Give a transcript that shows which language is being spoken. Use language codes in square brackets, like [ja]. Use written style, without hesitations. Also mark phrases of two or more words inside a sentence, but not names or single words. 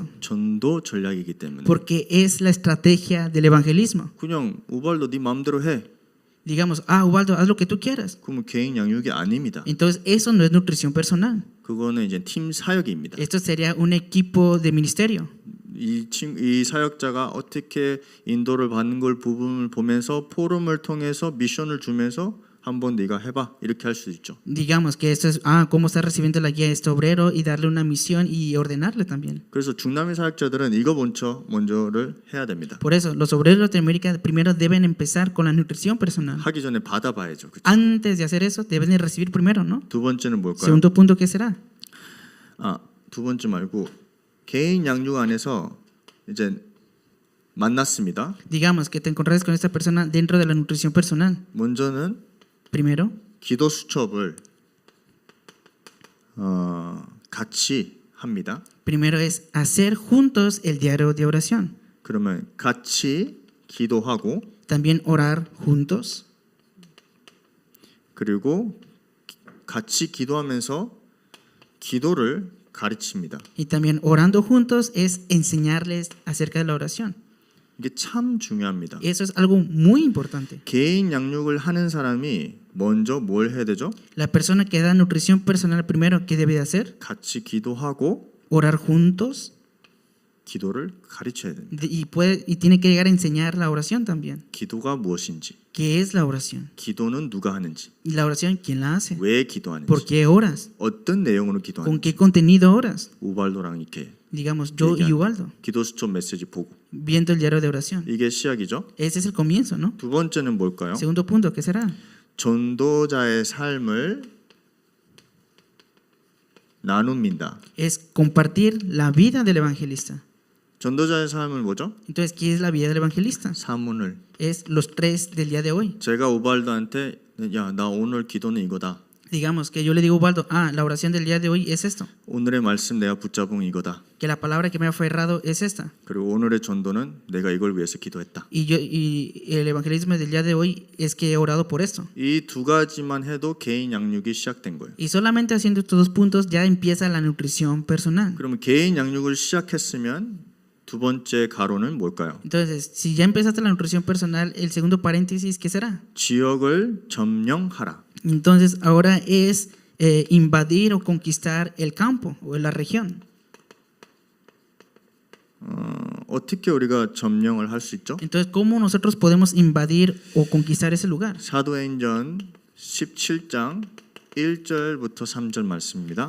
[ko] 전도 전략이기 때문에. [es] Porque es la estrategia del evangelismo. [ko] 그냥 우발도 네 마음대로 해. [es] Digamos, Ubaldo, haz lo que tú quieras. [ko] 그러면 개인 양육이 아닙니다. [es] Entonces, eso no es nutrición personal. [ko] 그거는 이제 팀 사역입니다. [es] Esto sería un equipo de ministerio. [ko] 이 사역자가 어떻게 인도를 받는 걸 부분을 보면서 포럼을 통해서 미션을 주면서 한번 네가 해봐 이렇게 할 수 있죠. [es] Digamos que esto es, cómo está recibiendo la guía de este obrero y darle una misión y ordenarle también. [ko] 그래서 중남미 사역자들은 이거 먼저를 해야 됩니다. [es] Por eso, los obreros de Latinoamérica primero deben empezar con la nutrición personal. [ko] 하기 전에 받아봐야죠. 그렇죠? [es] Antes de hacer eso, deben de recibir primero, ¿no? [ko] 두 번째는 뭘까요? [es] Segundo punto, ¿qué será? [ko] 두 번째 말고 개인 양육 안에서 이제 만났습니다. [es] Digamos que te encontraste con esta persona dentro de la nutrición personal. [ko] 먼저는 [es] Primero, [ko] 기도 수첩을 같이 합니다. [es] primero es hacer juntos el diario de oración. [ko] 그러면 같이 기도하고 [es] También orar juntos. [ko] 그리고 같이 기도하면서 기도를 가르칩니다. [es] Y también orando juntos es enseñarles acerca de la oración. [ko] 이게 참 중요합니다. [es] Eso es algo muy importante. [ko] 개인 양육을 하는 사람이 먼저 뭘 해야 되죠? [es] La persona que da nutrición personal primero, ¿qué debe de hacer? [ko] 같이 기도하고 [es] Orar juntos [ko] 기도를 가르쳐야 됩니다. [es] y tiene que llegar a enseñar la oración también. [ko] 기도가 무엇인지, [es] ¿Qué es la oración? [ko] 기도는 누가 하는지, [es] Y la oración, ¿quién la hace? [ko] 왜 기도하는지, [es] ¿Por qué oras? [ko] 어떤 내용으로 [es] ¿Con [ko] 기도하는지. [es] qué contenido oras? [ko] 우발도랑 이렇게 [es] Digamos, yo y Ubaldo, [ko] 기도 수첩 메시지 보고 [es] viendo el diario de oración. [ko] 이게 시작이죠. [es] Ese es el comienzo, ¿no? [ko] 두 번째는 뭘까요? [es] Segundo punto, ¿qué será? [ko] 전도자의 삶을 나눕니다. [es] Es compartir la vida del evangelista. [ko] 전도자의 삶은 뭐죠? [es] Entonces, ¿qué es la vida del evangelista? [ko] 사문을. [es] Es los tres del día de hoy. [ko] 제가 우발도한테 야, 나 오늘 기도는 이거다. [es] Digamos que yo le digo a Ubaldo, la oración del día de hoy es esto. [ko] 오늘의 말씀 내가 붙잡은 이거다. [es] Que la palabra que me ha aferrado es esta. [ko] 그리고 오늘의 전도는 내가 이걸 위해서 기도했다. [es] Y el evangelismo del día de hoy es que he orado por esto. [ko] 이 두 가지만 해도 개인 양육이 시작된 거예요. [es] Y solamente haciendo estos dos puntos ya empieza la nutrición personal. [ko] 그러면 개인 양육을 시작했으면 두 번째 가로는 뭘까요? [es] Entonces, si ya empezaste la nutrición personal, el segundo paréntesis, ¿qué será? [ko] 지역을 점령하라. [es] Entonces, ahora es invadir o conquistar el campo o la región. [ko] 어떻게 우리가 점령을 할 수 있죠? [es] Entonces, ¿cómo nosotros podemos invadir o conquistar ese lugar? [ko] 사도행전 17장 1절부터 3절 말씀입니다.